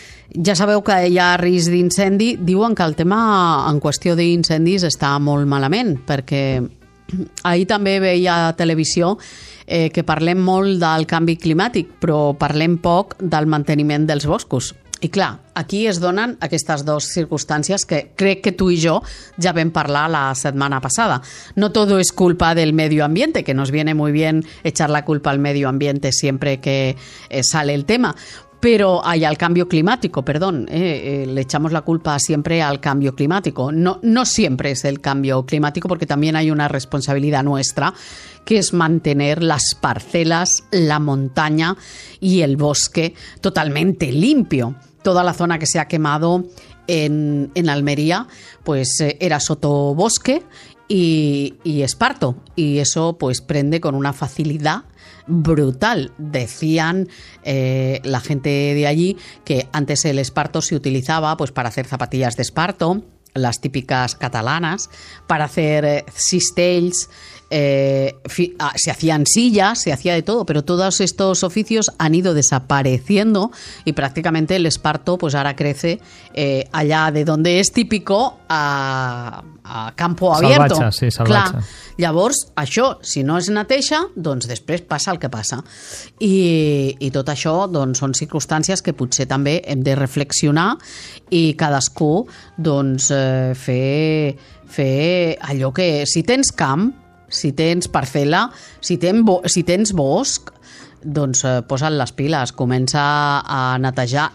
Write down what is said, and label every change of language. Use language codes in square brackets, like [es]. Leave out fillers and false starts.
[ca] Ja sabeu que hi ha risc d'incendi. Diuen que el tema en qüestió d'incendis està molt malament, perquè ahir també veia a televisió que parlem molt del canvi climàtic, però parlem poc del manteniment dels boscos. I clar, aquí es donen aquestes dues circumstàncies que crec que tu i jo ja vam parlar la setmana passada. [es] No todo es culpa del medio ambiente, que nos viene muy bien echar la culpa al medio ambiente siempre que sale el tema. Pero hay al cambio climático, perdón, le echamos la culpa siempre al cambio climático. No siempre es el cambio climático, porque también hay una responsabilidad nuestra, que es mantener las parcelas, la montaña y el bosque totalmente limpio. Toda la zona que se ha quemado en Almería, pues era sotobosque y esparto. Y eso pues prende con una facilidad brutal. Decían la gente de allí que antes el esparto se utilizaba pues para hacer zapatillas de esparto, las típicas catalanas, para hacer cistells, se hacían sillas, se hacía de todo, pero todos estos oficios han ido desapareciendo y prácticamente el esparto pues ahora crece allá de donde es típico, a campo abierto. [ca] Salvatge, sí, salvatge. Clar, llavors, això, si no es neteja, doncs després passa el que passa. I tot això doncs, són circumstàncies que potser també hem de reflexionar i cadascú doncs, fer allò que... Si tens camp, si tens parcel·la, si tens bosc, doncs posa't les piles, comença a netejar.